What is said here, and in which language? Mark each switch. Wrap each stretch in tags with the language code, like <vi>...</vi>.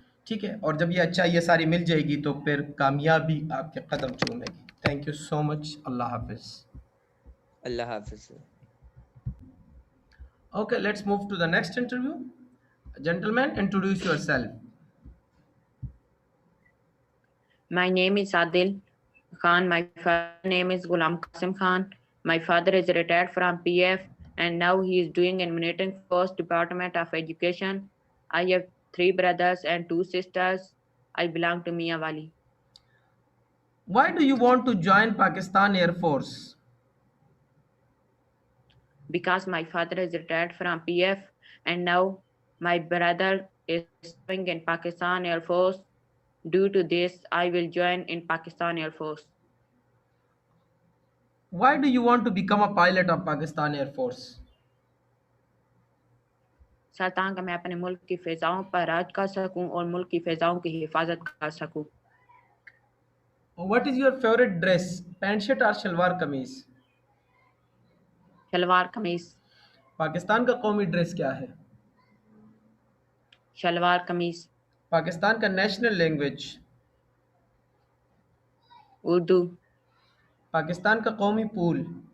<hi>ठीक है, और जब ये अच्छा ये सारी मिल जाएगी तो फिर कामयाबी आपके कदम चूमेगी। थैंक यू सो मच, अल्लाह हाफिज़। Allah Hafiz.</hi> <en>Okay, let's move to the next interview. Gentlemen, introduce yourself. My name is Adil Khan. My father name is Ghulam Qasim Khan. My father is retired from PF and now he is doing in Military Force Department of Education. I have 3 brothers and 2 sisters. I belong to Miyawali. Why do you want to join Pakistan Air Force? Because my father is retired from PF and now my brother is serving in Pakistan Air Force. Due to this, I will join in Pakistan Air Force. Why do you want to become a pilot of Pakistan Air Force?</en> <hi>Sir ताकि मैं अपने मुल्क की फ़िज़ाओं पर राज कर सकूं और मुल्क की फ़िज़ाओं की हिफाजत कर सकूं।</hi> <en>What is your favorite dress? Pant shirt or salwar kameez?</en> <hi>Salwar कमीज। पाकिस्तान का कौमी ड्रेस क्या है? शलवार कमीज। पाकिस्तान का नेशनल लैंग्वेज? उर्दू। पाकिस्तान का कौमी फूल?</hi>